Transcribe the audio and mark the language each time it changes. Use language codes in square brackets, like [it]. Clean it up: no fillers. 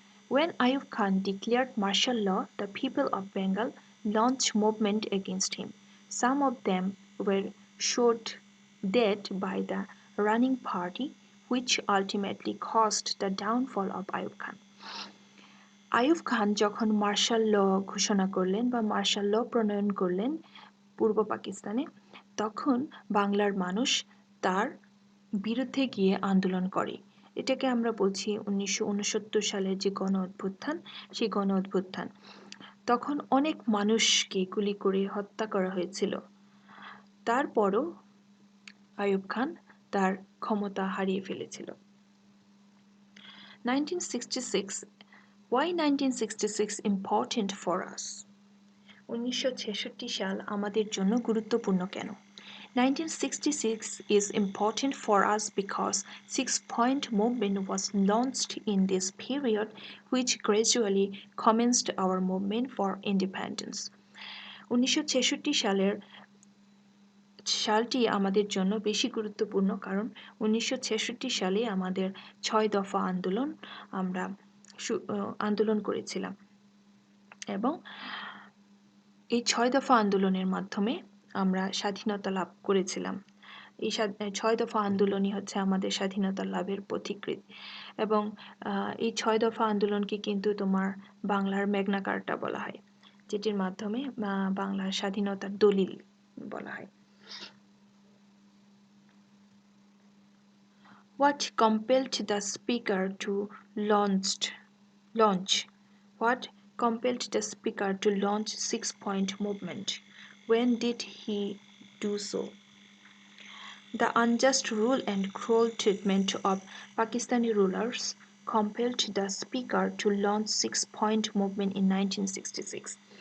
[en] When Ayub Khan declared martial law, the people of Bengal launched movement against him. Some of them were shot dead by the running party, which ultimately caused the downfall of Ayub Khan. [bn] Ayub Khan যখন martial ল ঘোষণা করলেন বা martial ল প্রণয়ন করলেন পূর্ব পাকিস্তানে, তখন বাংলার মানুষ তার বিরুদ্ধে গিয়ে আন্দোলন করে। এটাকে আমরা বলছি 1969 সালের যে গণ অভ্যুত্থান, সেই গণ অভ্যুত্থান। তখন অনেক মানুষকে গুলি করে হত্যা করা হয়েছিল। তারপরও আইয়ুব খান তার ক্ষমতা হারিয়ে ফেলেছিল। [en] 1966 Why 1966 important for us? [bn] 1966 সাল আমাদের জন্য গুরুত্বপূর্ণ কেন? [en] 1966 is important for us because six-point movement was launched in this period, which gradually commenced our movement for independence. [bn] 1966 সালটি আমাদের জন্য বেশি গুরুত্বপূর্ণ কারণ 1966 সালে আমাদের 6 দফা আন্দোলন আমরা আন্দোলন করেছিলাম এবং এই 6 দফা আন্দোলনের মাধ্যমে আমরা স্বাধীনতা লাভ করেছিলাম। এই 6 দফা আন্দোলনই হচ্ছে আমাদের স্বাধীনতা লাভের পথিকৃৎ এবং এই 6 দফা আন্দোলনকে কিন্তু তোমার বাংলার ম্যাগনা কার্টা বলা হয়, যেটির মাধ্যমে বাংলার স্বাধীনতার দলিল বলা হয়। [en] What compelled the speaker to launch? What compelled the speaker to launch six-point movement? When did he do so? The unjust rule and cruel treatment of Pakistani rulers compelled the speaker to launch six-point movement in 1966.